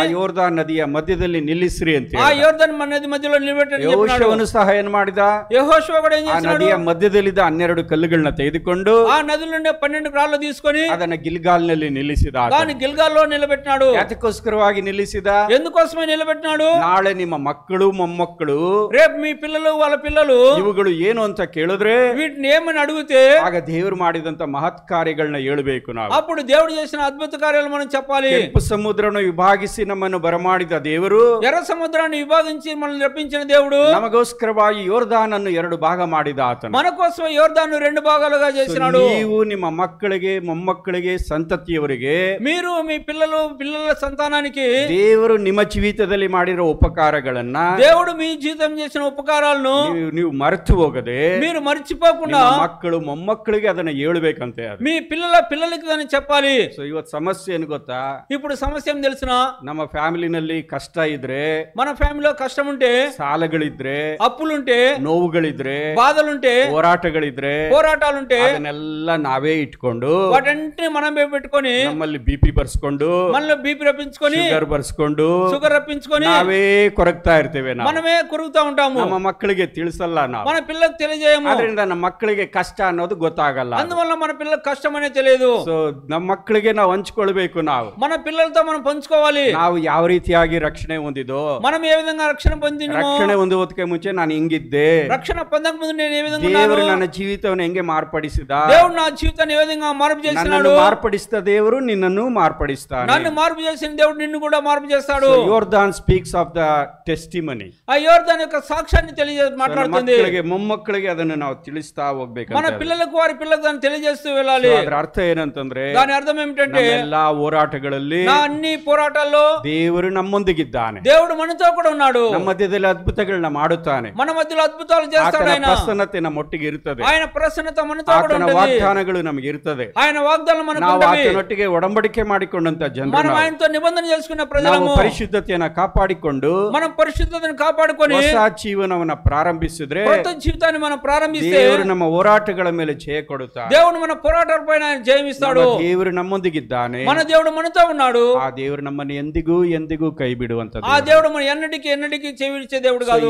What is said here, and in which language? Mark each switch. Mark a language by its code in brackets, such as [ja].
[kn] ಆ ಯೋರ್ದಾನ್ ನದಿಯ ಮಧ್ಯದಲ್ಲಿ ನಿಲ್ಲಿಸ್ರಿ ಅಂತ [te] ఆ యోర్దాను నది మధ్యలో నిలబెట్టండి చెప్పినాడు. [kn] ಯೆಹೋಶುವನು ಸಹ ಏನ್ ಮಾಡಿದ, [te] యెహోషువ కూడా ఏం [kn] ಆ [te] చేశాడు, [kn] ನದಿಯ ಮಧ್ಯದಲ್ಲಿದ್ದ 12 ಕಲ್ಲುಗಳನ್ನ ತೆಗೆದುಕೊಂಡು [te] ఆ నదిలో ఉండే 12 రాళ్ళు తీసుకొని [kn] ಅದನ್ನ ಗಿಲ್ಗಾಲ್ನಲ್ಲಿ ನಿಲ್ಲಿಸಿದ. [te] దాన్ని గిల్గాల్లో నిలబెట్టినాడు. [kn] ಯಾತಕ್ಕೋಸ್ಕರವಾಗಿ ನಿಲ್ಲಿಸಿದ, [te] ఎందుకోసమే నిలబెట్టినాడు, [kn] ನಾಳೆ ನಿಮ್ಮ ಮಕ್ಕಳು ಮೊಮ್ಮಕ್ಕಳು, [te] రేపు మీ పిల్లలు వాళ్ళ పిల్లలు [kn] ಇವುಗಳು ಏನು ಅಂತ ಕೇಳಿದ್ರೆ, [te] వీటిని ఏమని అడిగితే [kn] ಆಗ ದೇವರು ಮಾಡಿದಂತ ಮಹತ್ ಕಾರ್ಯಗಳನ್ನ ಹೇಳ್ಬೇಕು ನಾವು. [te] అప్పుడు దేవుడు చేసిన అద్భుత కార్యాలు మనం చెప్పాలి. [kn] ಕೆಂಪು ಸಮುದ್ರವನ್ನು ವಿಭಾಗಿಸಿ ನಮ್ಮನ್ನು ಬರಮಾಡಿದ ದೇವರು, [te] ఎర్ర సముద్రాన్ని విభాగించి మనల్ని రప్పించిన దేవుడు, [kn] ನಮಗೋಸ್ಕರವಾಗಿ ಯೋರ್ದಾನ್ ಅನ್ನು 2 ಭಾಗ ಮಾಡಿದ ಆತನು. [te] మన కోసం యోర్దాను 2 భాగాలుగా చేసినాడు. [kn] ನೀವು ನಿಮ್ಮ ಮಕ್ಕಳಿಗೆ ಮೊಮ್ಮಕ್ಕಳಿಗೆ ಸಂತತಿಯವರಿಗೆ, [te] మీరు మీ పిల్లల సంతానానికి [kn] ದೇವರು ನಿಮ್ಮ ಜೀವಿತದಲ್ಲಿ ಮಾಡಿರೋ ಉಪಕಾರ ಉಪಕಾರಗಳನ್ನ [te] దేవుడు మీ జీవితం చేసిన ఉపకారాలను [kn] ನೀವು ಮರೆತು ಹೋಗದೆ [te] మీరు మర్చిపోకుండా [kn] ಮಕ್ಕಳು ಮೊಮ್ಮಕ್ಕಳಿಗೆ ಅದನ್ನ ಹೇಳ್ಬೇಕಂತೆ. [te] మీ పిల్లలకి దాన్ని చెప్పాలి. [kn] ಸೊ ಇವತ್ತು ಸಮಸ್ಯೆ ಏನು ಗೊತ್ತಾ? [te] ఇప్పుడు సమస్య ఏం తెలుసునా? [kn] ನಮ್ಮ ಫ್ಯಾಮಿಲಿನಲ್ಲಿ ಕಷ್ಟ ಇದ್ರೆ, [te] మన ఫ్యామిలీలో కష్టం ఉంటే, [kn] ಸಾಲಗಳಿದ್ರೆ, [te] అప్పులుంటే, [kn] ನೋವುಗಳಿದ್ರೆ, [te] బాధలుంటే, [kn] ಹೋರಾಟಗಳಿದ್ರೆ, [te] పోరాటాలుంటే [kn] ಅದನ್ನೆಲ್ಲ ನಾವೇ ಇಟ್ಕೊಂಡು [te] వాటంటిని మనమే పెట్టుకొని [kn] ನಮ್ಮಲ್ಲಿ ಬಿಪಿ ಬರ್ಸ್ಕೊಂಡು [te] మనలో బీపీ రప్పించుకొని [kn] ಶುಗರ್ ಬರ್ಸ್ಕೊಂಡು [te] షుగర్ రప్పించుకొని [kn] ನಾವೇ ಕೊರಗ್ತಾ ಇರ್ತೇವೆ. [te] మనమే కొరుకుతా ఉంటాము. [kn] ನಮ್ಮ ಮಕ್ಕಳಿಗೆ ತಿಳಿಸಲ್ಲ ನಾವು. [te] మన పిల్లలకు తెలియజేయము. [kn] ಅದರಿಂದ ನಮ್ಮ ಮಕ್ಕಳಿಗೆ ಕಷ್ಟ ಅನ್ನೋದು ಗೊತ್ತಾಗಲ್ಲ. [te] అందువల్ల మన పిల్లలకు కష్టం అనేది తెలియదు. [kn] ಸೊ ನಮ್ಮ ಮಕ್ಕಳಿಗೆ ನಾವು ಹಂಚ್ಕೊಳ್ಬೇಕು. ನಾವು [te] మన పిల్లలతో మనం పంచుకోవాలి. [kn] ನಾವು ಯಾವ ರೀತಿಯಾಗಿ ರಕ್ಷಣೆ ಹೊಂದಿದೋ, [te] మనం ఏ విధంగా రక్షణ పొందినమో, [kn] ರಕ್ಷಣೆ ಹೊಂದುವುದಕ್ಕೆ ಮುಂಚೆ ನಾನು ಹಿಂಗಿದ್ದೆ, [te] రక్షణ పొందక ముందు నేను ఏ విధంగా [kn] ದೇವರು [te] ఉన్నాను, [kn] ನನ್ನ ಜೀವಿತವನ್ನು ಹೆಂಗೆ ಮಾರ್ಪಡಿಸಿದ, [te] దేవుడు నా జీవితాన్ని ఏ విధంగా మార్పు చేస్తున్నాడు, [kn] ನನ್ನನ್ನು ಮಾರ್ಪಡಿಸಿದ ದೇವರು ನಿನ್ನನ್ನು ಮಾರ್ಪಡಿಸ್ತಾನೆ. [te] నన్ను మార్పు చేసిన దేవుడు నిన్ను కూడా మార్పు చేస్తాడు. [en] Jordan speaks of the testimony. [te] ఆ యోర్దాను యొక్క సాక్ష్యాన్ని మాట్లాడుతుంది. [kn] ಮಕ್ಕಳಿಗೆ ಮೊಮ್ಮಕ್ಕಳಿಗೆ ಅದನ್ನು ನಾವು ತಿಳಿಸ್ತಾ ಹೋಗ್ಬೇಕು. [te] మన పిల్లలకు వారి పిల్లలకు దాన్ని తెలియజేస్తూ వెళ్ళాలి. [kn] ಅದರ ಅರ್ಥ ಏನಂತಂದ್ರೆ, [te] దాని అర్థం ఏమిటంటే, [kn] ಎಲ್ಲಾ ಹೋರಾಟಗಳಲ್ಲಿ, [te] నా అన్ని పోరాటాల్లో [kn] ದೇವರು ನಮ್ಮೊಂದಿಗಿದ್ದಾನೆ. [te] దేవుడు మనతో కూడా ఉన్నాడు. [kn] ನಮ್ಮ ಮಧ್ಯದಲ್ಲಿ ಅದ್ಭುತಗಳನ್ನ ಮಾಡುತ್ತಾನೆ. [te] మన మధ్యలో అద్భుతాలు చేస్తాడు. ఆయన [kn] ಪ್ರಸನ್ನತೆ ನಮ್ಮೊಟ್ಟಿಗೆ ಇರುತ್ತದೆ. [te] ఆయన ప్రసన్నత మనతో కూడా ఉంటుంది. [kn] ವಾಗ್ದಾನಗಳು ನಮಗೆ ಇರುತ್ತದೆ. [te] ఆయన [kn] ವಾಗ್ದಾನ [te] మనకు [kn] ನಾವು [te] ఉంటవి. [kn] ಆತನೊಟ್ಟಿಗೆ ಒಡಂಬಡಿಕೆ ಮಾಡಿಕೊಂಡಂತ ಜನರು, [te] మనం ఆయనతో నిబంధన చేసుకున్న ప్రజలము, [kn] ನಾವು ಪರಿಶುದ್ಧತೆಯನ್ನ ಕಾಪಾಡಿಕೊಂಡು [te] మనం పరిశుద్ధతను కాపాడుకొని [kn] ಹೊಸ ಜೀವನವನ್ನ ಪ್ರಾರಂಭಿಸಿದ್ರೆ, [te] కొత్త జీవితాన్ని మనం ప్రారంభిస్తే, [kn] ದೇವರು ನಮ್ಮ ಹೋರಾಟಗಳ ಮೇಲೆ ಜಯ ಕೊಡುತ್ತಾನೆ. [te] దేవుడు మన పోరాటాల పైన జయమిస్తాడు. [kn] ದೇವರು ನಮ್ಮೊಂದಿಗಿದ್ದಾನೆ. [te] మన దేవుడు మనతో ఉన్నాడు. [kn] ಆ ದೇವರು ನಮ್ಮನ್ನು ಎಂದಿಗೂ ಎಂದಿಗೂ ಕೈ ಬಿಡುವಂತ [te] ఆ దేవుడు మన ఎన్నటికీ చెవిడిచే దేవుడు కాదు.